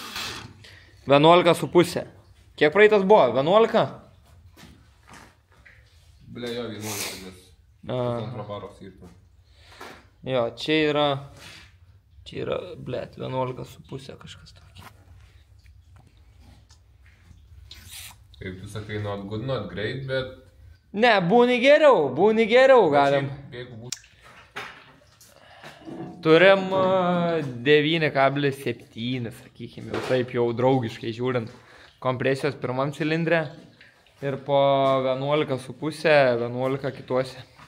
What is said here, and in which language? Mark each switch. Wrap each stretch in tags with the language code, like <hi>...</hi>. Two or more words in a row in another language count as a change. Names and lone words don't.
<lt>11,5. Kiek praeitas buvo? 11? Ble, jo, 11, nes antrą baro skirtų. Jo, čia yra, blet, 11,5 kažkas tokį. Kaip tu sakai,</lt> <en>not good, not great,</en> <lt>bet... Ne, būni geriau galim. Turim 9,7, sakykime, jau taip jau draugiškai žiūrint. Kompresijos pirmam cilindrė ir po 11,5, 11 kituose.</lt>